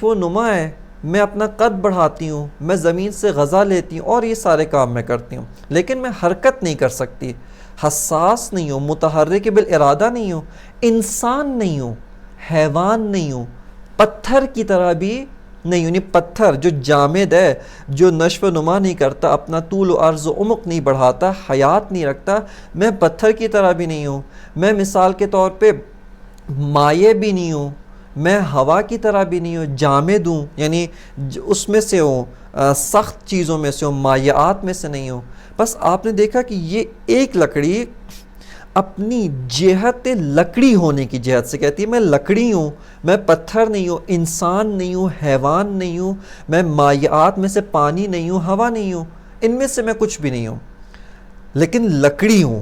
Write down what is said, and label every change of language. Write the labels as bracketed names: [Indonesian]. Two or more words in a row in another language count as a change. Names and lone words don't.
[Urdu] و نما ہے، میں اپنا قد بڑھاتی ہوں، میں زمین سے غذا لیتی ہوں، اور یہ سارے کام میں کرتی ہوں، لیکن میں حرکت نہیں کر سکتی، حساس نہیں ہوں، متحرک بالارادہ نہیں ہوں، انسان نہیں ہوں، حیوان نہیں ہوں، پتھر کی طرح بھی نہیں، یعنی پتھر جو جامد ہے، جو نشو و نما نہیں کرتا، اپنا طول و عرض و عمق نہیں بڑھاتا، حیات نہیں رکھتا، میں پتھر کی طرح بھی نہیں ہوں، میں مثال کے طور پہ مائع بھی نہیں ہوں، میں ہوا کی طرح بھی نہیں ہوں، جامد ہوں، یعنی اس میں سے ہوں، سخت چیزوں میں سے ہوں، مائعات میں سے نہیں ہوں۔ بس آپ نے دیکھا کہ یہ ایک لکڑی اپنی جہت لکڑی ہونے کی جہت سے کہتی ہے میں لکڑی ہوں، میں پتھر نہیں ہوں، انسان نہیں ہوں، حیوان نہیں ہوں، میں مائعات میں سے پانی نہیں ہوں، ہوا نہیں ہوں، ان میں سے میں کچھ بھی نہیں ہوں، لیکن لکڑی ہوں۔